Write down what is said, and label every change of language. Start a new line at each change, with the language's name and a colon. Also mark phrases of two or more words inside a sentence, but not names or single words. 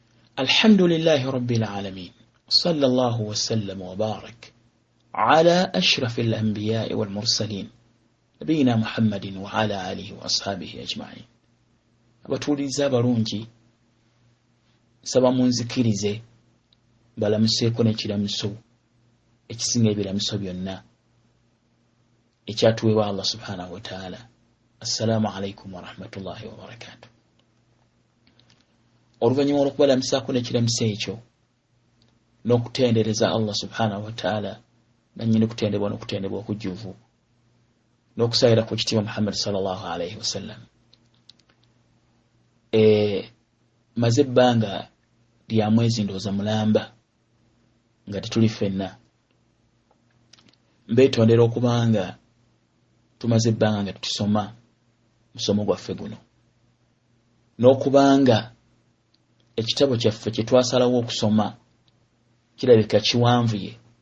Arabic: الحمد لله رب العالمين. صلى الله وسلم وبارك على أشرف الأنبياء والمرسلين. نبينا محمد وعلى آله وأصحابه أجمعين.
Ganda: Abatuliza abalungi saba munzikirize balamuseeko n'ekiramuso ekisinga ebiramuso byonna ekyatuweebwa
Arabic: الله سبحانه وتعالى. السلام عليكم ورحمة الله وبركاته.
Ganda: Oluvannyuma olw'okubalamusaako n'ekiramuso ekyo n'okutendereza
Arabic: الله سبحانه وتعالى
Ganda: nannyini kutendebwa n'okutendebwa okujjuvu n'okusayira ku kitiibwa Muhammad
Arabic: صلى الله عليه وسلم.
Ganda: Maze ebbanga lya mwezi ndowooza mulamba nga tetuli ffenna. Mbeetondera okubanga tumaze ebbanga nga tutusoma musomo gwaffe guno, n'okubanga ekitabo kyaffe kye twasalawo okusoma kirabika kiwanvuye,